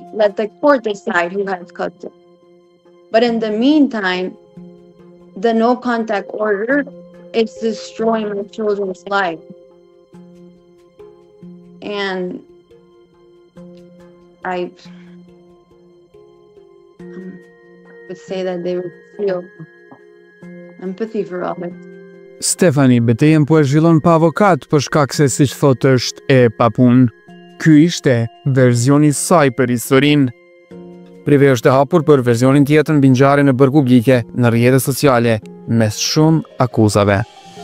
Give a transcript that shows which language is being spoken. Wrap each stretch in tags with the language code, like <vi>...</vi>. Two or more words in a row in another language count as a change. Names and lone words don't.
<en>Let the court decide who has custody. But in the meantime, the no contact order is destroying my children's life. And I would say that they would feel empathy for all it.</en> <sq>Stefani betejën po e zhvillon pa avokat për shkak se siç thotë është e papunë. Ky ishte verzioni i saj për historinë. Prive është e hapur për versionin tjetër mbi ngjarjen e bërë publike në rrjetet sociale mes shumë akuzave.</sq>